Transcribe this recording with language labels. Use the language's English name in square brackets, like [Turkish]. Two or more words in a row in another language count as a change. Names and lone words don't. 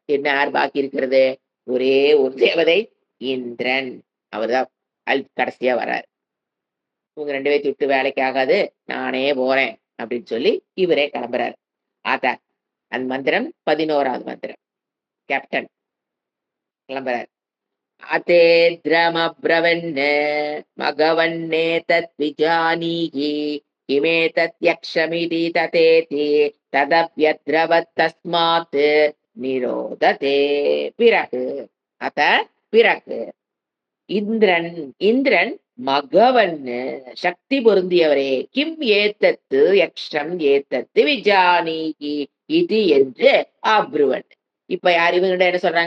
[Tamil] என்ன யார் பாக்கி இருக்கிறது? ஒரே ஒரு தேவதை இந்திரன். அவர்தான் கடைசியா வர்றார். உங்க 2 பேத்தையும் விட்டு வேலைக்கு ஆகாது. நானே போறேன் அப்படின்னு சொல்லி இவரே கிளம்புறாரு. ஆத்தா அந்த மந்திரம் 11வது மந்திரம். கேப்டன் கிளம்புறாரு. [Sanskrit] अतेऽद्रमब्रवन् मघवन्नेतत् विजानीहि किमेतत् यक्षमिति तथेति तदप्यद्रवत् तस्मात् निरोदते [Tamil] பிறகு அத பிறகு இந்திரன் இந்திரன் மகவன் சக்தி பொருந்தியவரே [Sanskrit] किम् एतत् यक्षम् एतत् विजानीहि [Tamil] இது என்று [Sanskrit] அப்ருவன். [Tamil] இப்ப யார் இவங்கிட்ட என்ன சொல்றாங்க?